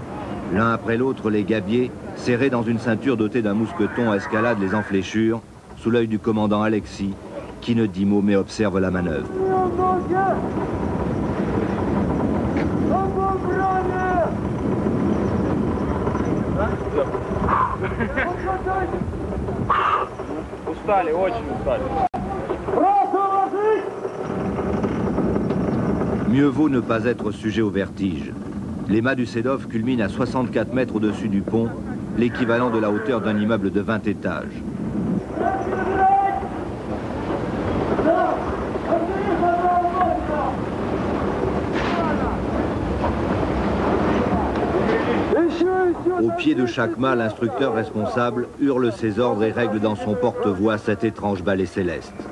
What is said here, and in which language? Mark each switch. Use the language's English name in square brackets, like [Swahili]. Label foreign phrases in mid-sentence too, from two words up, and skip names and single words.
[French] L'un après l'autre, les gabiers, serrés dans une ceinture dotée d'un mousqueton, escaladent les enfléchures, sous l'œil du commandant Alexis, qui ne dit mot mais observe la manœuvre. [Russian] Устали, очень устали. [French] Mieux vaut ne pas être sujet au vertige. Les mâts du Sedov culminent à 64 mètres au-dessus du pont, l'équivalent de la hauteur d'un immeuble de 20 étages. Au pied de chaque mât, l'instructeur responsable hurle ses ordres et règle dans son porte-voix cet étrange ballet céleste.